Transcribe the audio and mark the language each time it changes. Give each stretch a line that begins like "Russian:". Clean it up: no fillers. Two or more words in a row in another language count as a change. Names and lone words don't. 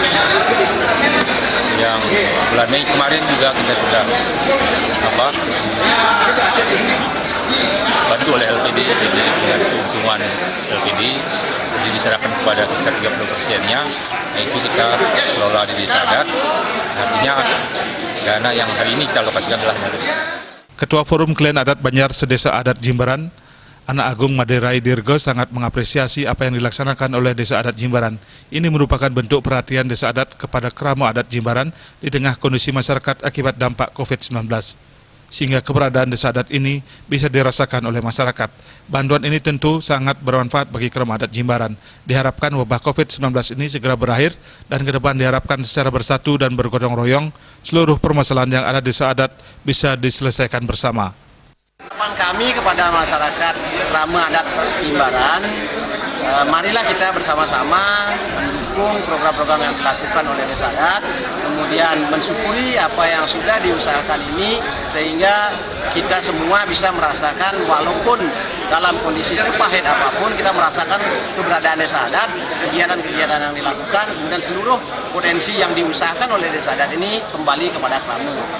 Indonesian: Yang bulan Mei kemarin juga kita sudah bantu oleh LPD, jadi dengan keuntungan LPD jadi diserahkan kepada kita 30%-nya, yaitu kita kelola di Desa Adat. Artinya dana yang hari ini kita alokasikan adalah dari Ketua Forum Klan Adat Banjar Sedesa Adat Jimbaran, Anak Agung Maderai Dirgo sangat mengapresiasi apa yang dilaksanakan oleh Desa Adat Jimbaran. Ini merupakan bentuk perhatian Desa Adat kepada krama adat Jimbaran di tengah kondisi masyarakat akibat dampak COVID-19. Sehingga keberadaan Desa Adat ini bisa dirasakan oleh masyarakat. Bantuan ini tentu sangat bermanfaat bagi krama adat Jimbaran. Diharapkan wabah COVID-19 ini segera berakhir dan ke depan diharapkan secara bersatu dan bergotong royong seluruh permasalahan yang ada di Desa Adat bisa diselesaikan bersama. Harapan kami kepada masyarakat krama adat Jimbaran, marilah kita bersama-sama mendukung program-program yang dilakukan oleh Desa Adat, kemudian mensyukuri apa yang sudah diusahakan ini, sehingga kita semua bisa merasakan walaupun dalam kondisi sepahit apapun, kita merasakan keberadaan Desa Adat, kegiatan-kegiatan yang dilakukan, kemudian seluruh potensi yang diusahakan oleh Desa Adat ini kembali kepada krama.